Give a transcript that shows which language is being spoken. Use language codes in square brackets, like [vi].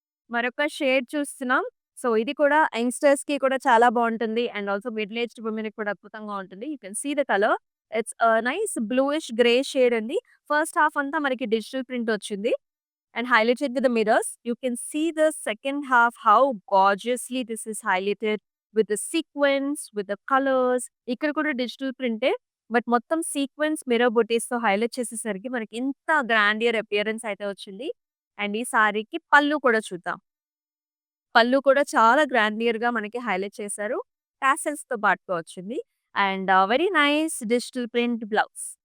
[te] మరొక షేడ్ చూస్తున్నాం. సో, ఇది కూడా యంగ్‌స్టర్స్‌కి కూడా చాలా బావుంటుంది. అండ్ ఆల్సో మిడిల్ ఏజ్డ్ వుమెన్‌కి కూడా అద్భుతంగా ఉంటుంది. [en] You can see the colour. [te] It's nice bluish grey shade అండి. ఫస్ట్ హాఫ్ అంతా మనకి డిజిటల్ ప్రింట్ వచ్చింది. [en] And highlighted with the mirrors. You can see the second half, how gorgeously this is highlighted with the sequins, with the colors. [te] ఇక్కడ కూడా digital ప్రింటే. But మొత్తం sequence mirror బుటీస్‌తో highlight చేసేసరికి మనకి ఇంత grandeur appearance అయితే వచ్చింది. And ఈ సారీకి పళ్ళు కూడా చూద్దాం. పళ్ళు కూడా చాలా గ్రాండియర్‌గా మనకి హైలైట్ చేశారు. టాసెల్స్‌తో పాటుగా వచ్చింది. And very nice digital print blouse.